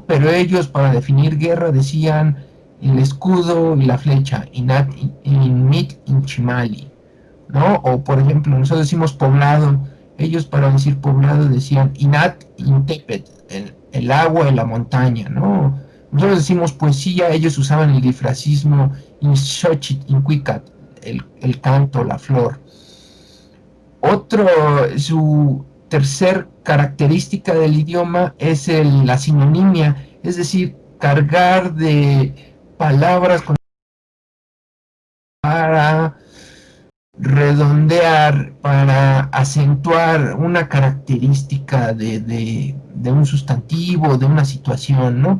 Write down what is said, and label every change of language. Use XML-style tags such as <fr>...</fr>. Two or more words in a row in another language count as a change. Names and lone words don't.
<es>Pero ellos para definir guerra decían el escudo y la flecha,</es> <nah>inat mit inchimali,</nah> <es>¿no? O por ejemplo, nosotros decimos poblado, ellos para decir poblado decían</es> <nah>inat intepet,</nah> <es>el agua y la montaña, ¿no? Nosotros decimos poesía, ellos usaban el difracismo</es> <nah>inxochit incuicat,</nah> <es>el canto, la flor. Otro, su tercer característica del idioma es la sinonimia, es decir, cargar de palabras para redondear, para acentuar una característica de un sustantivo, de una situación, ¿no?</es>